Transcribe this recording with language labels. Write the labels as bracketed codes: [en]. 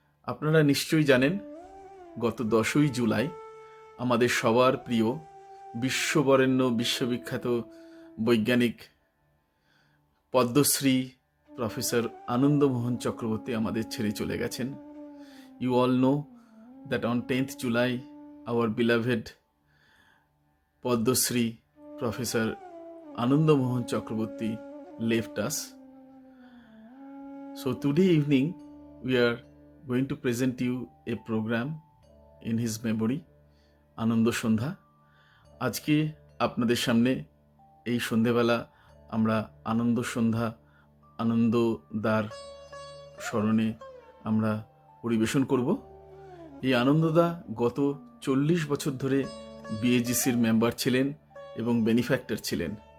[bn] আপনারা নিশ্চয়ই জানেন, গত 10ই জুলাই আমাদের সবার প্রিয় বিশ্ববরেণ্য বিশ্ববিখ্যাত বৈজ্ঞানিক পদ্মশ্রী প্রফেসর আনন্দমোহন চক্রবর্তী আমাদের ছেড়ে চলে গেছেন। [en] You all know that on 10th July our beloved Padmasree Professor Anandamohan Chakraborty left us. So today evening we are going to present you a program in his memory, Ananda Sandhya. [bn] আজকে আপনাদের সামনে এই সন্ধেবেলা আমরা আনন্দ সন্ধ্যা, আনন্দদার স্মরণে আমরা পরিবেশন করব। এই আনন্দদা গত 40 বছর ধরে বিএজিসির মেম্বার ছিলেন এবং বেনিফ্যাক্টর ছিলেন।